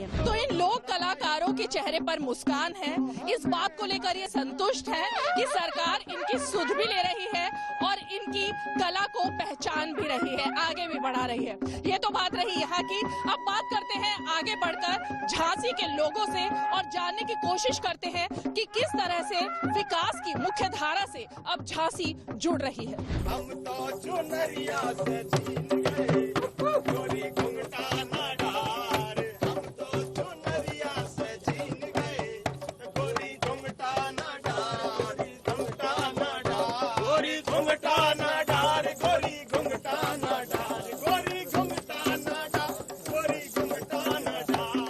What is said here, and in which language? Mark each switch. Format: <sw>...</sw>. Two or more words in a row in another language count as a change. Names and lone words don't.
<hi>तो इन लोक कलाकारों के चेहरे पर मुस्कान है, इस बात को लेकर ये संतुष्ट है कि सरकार इनकी सुध भी ले रही है और इनकी कला को पहचान भी रही है, आगे भी बढ़ा रही है। ये तो बात रही यहाँ की। अब बात करते हैं आगे बढ़कर झांसी के लोगों से और जानने की कोशिश करते हैं कि किस तरह से विकास की मुख्य धारा से अब झांसी जुड़ रही है।</hi> <bns>हम तो चुनरिया से छीन गए, गोरी घुंघटा ना डार। हम तो चुनरिया से छीन गए, गोरी घुंघटा ना डार, घुंघटा ना डार, गोरी घुंघटा ना डार, गोरी घुंघटा ना डार, गोरी घुंघटा ना डार, गोरी घुंघटा ना डार।</bns>